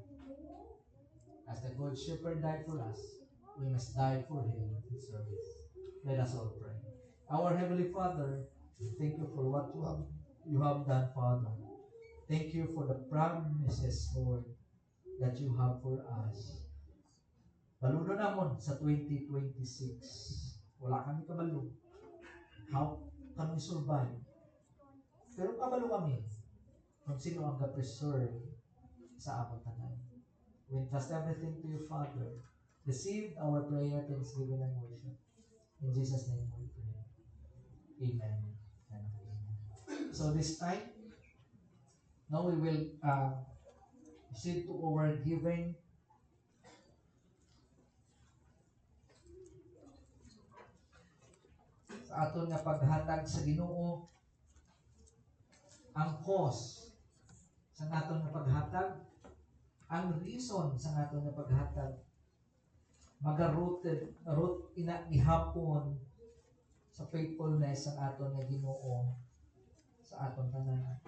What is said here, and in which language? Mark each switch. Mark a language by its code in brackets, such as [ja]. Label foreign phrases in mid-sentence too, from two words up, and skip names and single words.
[en] As the Good Shepherd died for us, we must die for Him in service. Let us all pray. Our Heavenly Father, thank you for what you have done, Father. Thank you for the promises, Lord, that you have for us. [hil] Baluno namon sa 2026. Wala kami kabalo. [en] How can we survive? [hil] Pero kabalo kami kung sino ang ga-preserve sa among tanan. [en] We entrust everything to you, Father. Receive our prayer, thanksgiving, and worship. In Jesus' name we pray. Amen. And amen. So this time, now we will proceed to our giving. [hil] Sa aton nga paghatag sa Ginoo, ang cause sa aton nga paghatag, ang reason sa aton nga paghatag, root ina gihapon sa faithfulness sa aton nga Ginoo sa aton tanan.